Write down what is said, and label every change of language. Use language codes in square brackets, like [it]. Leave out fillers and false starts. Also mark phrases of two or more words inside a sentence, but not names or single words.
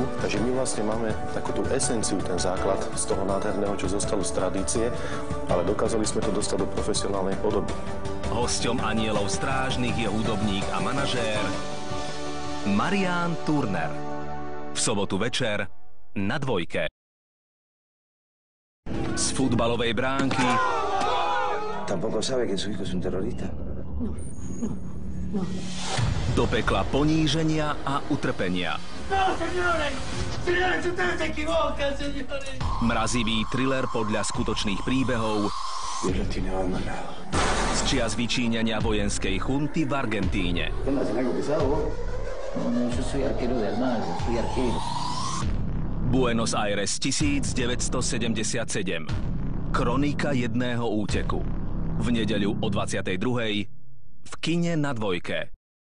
[sk] Takže my vlastne máme takú tú esenciu, ten základ z toho nádherného, čo zostalo z tradície, ale dokázali sme to dostať do profesionálnej podoby. Hosťom Anielov strážnych je hudobník a manažér Marián Turner. V sobotu večer na Dvojke. Z futbalovej bránky [es] Tampoco sabe que su hijo es un terrorista. No. [sk] do pekla poníženia a utrpenia. [es] No, señores! Señores, ustedes se equivocan, señores! [sk] Mrazivý thriller podľa skutočných príbehov [es] Dios los tiene abandonados. [sk] z čias vyčíňania vojenskej chunty v Argentíne. [es] ¿Andas en algo pesado vos? No, yo soy arquero de Armada, soy arquero. Buenos Aires 1977. [sk] Kronika jedného úteku. V nedeľu o 22:00 v kine na Dvojke.